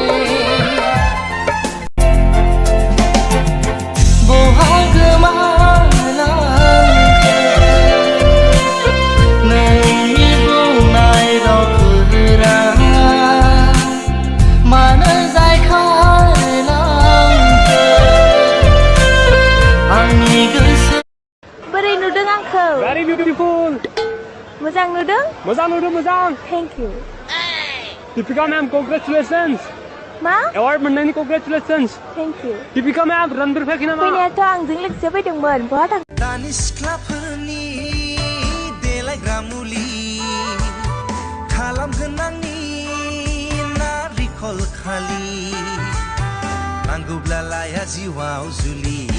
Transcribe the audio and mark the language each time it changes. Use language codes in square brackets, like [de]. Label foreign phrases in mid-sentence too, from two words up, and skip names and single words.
[brx] बहा गोमालांखो नोंनि बुंनाय रावफोरा मानो जायखायलांखो आंनि गोसो बोरै नुदों आंखौ [en] Very beautiful [brx] मोजां नुदों मोजां [en] thank you दीपिका मैम congratulations [brx] मा award मोननायनि congratulations [en] thank you [brx] दीपिका मैम रणबीर फैयाखै नामा फैनायाथ' आंजों लोगोसे फैदोंमोन बहा थांदों दानि सिख्लाफोरनि देलायग्रा मुलि खालामगोन आंनि नारिखल खालि नांगौब्ला लाया जिउआव जुलि